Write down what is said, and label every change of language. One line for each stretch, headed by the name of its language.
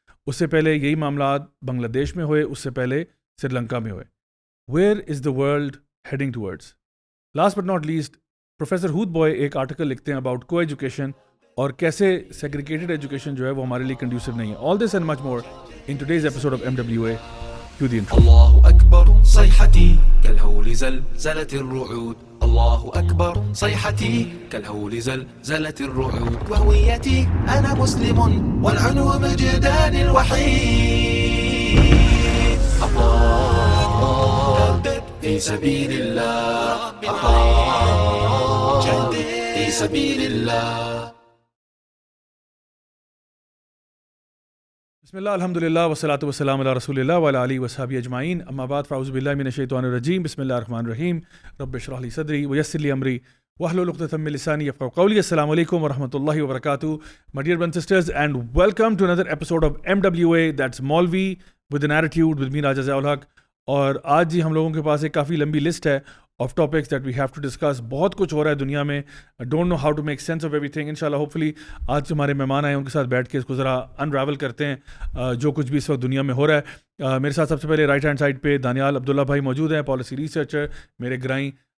Urdu: اس سے پہلے یہی معاملات بنگلہ دیش میں ہوئے, اس سے پہلے سری لنکا میں ہوئے.
English: Where is the world heading towards? Last but not least, professor Hoodbhoy ایک article
Urdu: لکھتے ہیں
English: about coeducation
Urdu: اور کیسے
English: segregated education
Urdu: جو ہے وہ ہمارے لیے
English: conducive
Urdu: نہیں ہے.
English: All this and much more in today's episode of MWA. Cue the intro.
Arabic: الله أكبر صيحتي كالهول زلزلت الرعود. الله أكبر صيحتي كالهول زلزلت الرعود. وهويتي أنا مسلم والعنو مجدان الوحيد. أقاتل في سبيل الله, أقاتل في سبيل الله. بسم اللہ الحمد للہ والصلاۃ والسلام علی رسول اللہ وعلی آلہ وصحبہ اجمعین. اما بعد فاعوذ باللہ من الشیطان الرجیم. بسم اللہ الرحمن الرحیم. رب اشرح لی صدری ویسر لی امری واحلل عقدۃ من لسانی یفقهوا قولی. السلام علیکم ورحمۃ اللہ وبرکاتہ. My dear brothers and sisters, and welcome to another episode of MWA, that's Maulvi with an attitude with me Raja Ziaul Haq.
Urdu: اور آج جی ہم لوگوں کے پاس ایک کافی لمبی لسٹ ہے
English: Of topics that we have to discuss.
Urdu: بہت کچھ ہو رہا ہے دنیا میں.
English: Don't know how to make sense of everything.
Urdu: ان شاء اللہ ہوپ فلی آج ہمارے مہمان آئے ان کے ساتھ بیٹھ کے اس کو ذرا انراول کرتے ہیں جو کچھ بھی اس وقت دنیا میں ہو رہا ہے. میرے ساتھ سب سے پہلے رائٹ ہینڈ سائڈ پہ دانیال عبداللہ بھائی موجود ہیں, پالیسی ریسرچر, میرے گرائیں.